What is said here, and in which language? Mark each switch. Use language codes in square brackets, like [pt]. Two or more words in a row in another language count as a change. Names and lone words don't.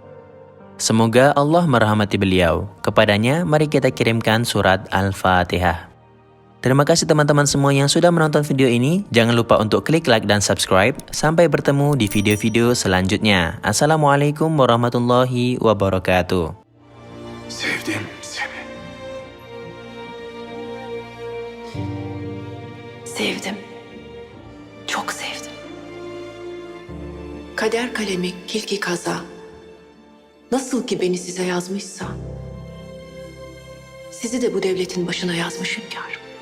[id] Semoga Allah merahmati beliau. Kepadanya, mari kita kirimkan surat Al-Fatihah. Terima kasih teman-teman semua yang sudah menonton video ini. Jangan lupa untuk klik like dan subscribe. Sampai bertemu di video-video selanjutnya. [ar] السلام عليكم ورحمة الله وبركاته. [tr] Sevdim seni. Sevdim. Çok sevdim. Kader kalemi kilki kaza. Nasıl ki beni size yazmışsa, sizi de bu devletin başına yazmış hünkârım.